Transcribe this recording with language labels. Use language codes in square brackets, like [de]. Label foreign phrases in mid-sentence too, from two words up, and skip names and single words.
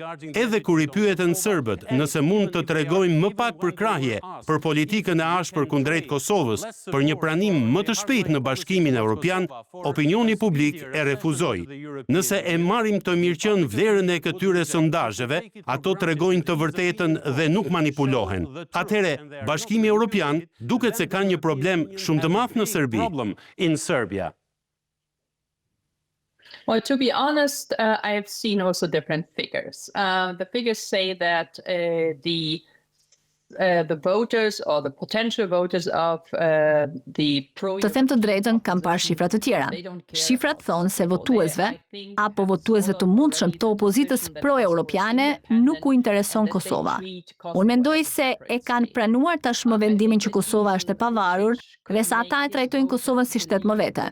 [sq] Edhe kur i pyeten serbët nëse mund të tregojnë më pak përkrahje për politikën e ashpër kundrejt Kosovës, për një pranim më të shpejtë në Bashkimin Evropian, opinioni publik e refuzoi. Nëse e marrim të mirëqen vlerën e këtyre sondazheve, ato tregojnë të vërtetën dhe nuk manipulohen. Atëherë, Bashkimi Evropian duket se ka një problem shumë të madh në Serbi. [en] in Serbia. Well, to be honest, I have seen also different figures. The figures say that the voters or the potential voters of the pro. [sq] Të them të drejtën, kam parë shifra të tjera. Shifrat thonë se votuesve apo votuesve të mundshëm të opozitës pro-europiane nuk u intereson Kosova. Unë mendoj se e kanë pranuar tashmë vendimin që Kosova është e pavarur dhe sa ata e trajtojnë Kosovën si shtet më vete.